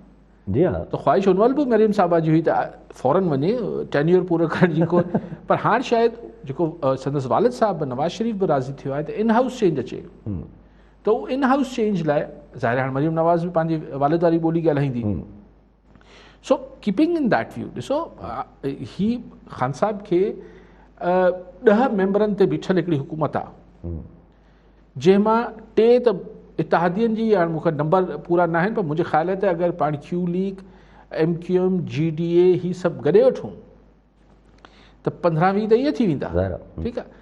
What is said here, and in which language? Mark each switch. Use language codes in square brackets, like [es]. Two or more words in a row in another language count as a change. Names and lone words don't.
[sd] जी हा त ख़्वाहिश हुन महिल बि मरियम साहिबा जी हुई त फ़ौरन वञे टेन्योर पूरो करण जी को, पर हाणे शायदि जेको संदसि वालिद साहिबु नवाज़ शरीफ़ बि राज़ी थियो आहे त [en] in house change [sd] अचे, त उहो [en] in house change [sd] लाइ ज़ाहिर हाणे मरियम नवाज़ बि पंहिंजी वालिद वारी ॿोली ॻाल्हाईंदी। [en] so keeping in that view [sd] ॾिसो ही ख़ान साहिब खे 10 मेंबरनि ते बीठल हिकिड़ी हुकूमत आहे, जंहिंमां 3 त इतिहादियुनि जी, हाणे मूंखे नंबर पूरा न आहिनि, पर मुंहिंजे ख़्याल ते अगरि पाण क्यू लीग, MQM, GDA ही सभु गॾे वठूं त 15-20 त इहे थी वेंदा, ठीकु आहे।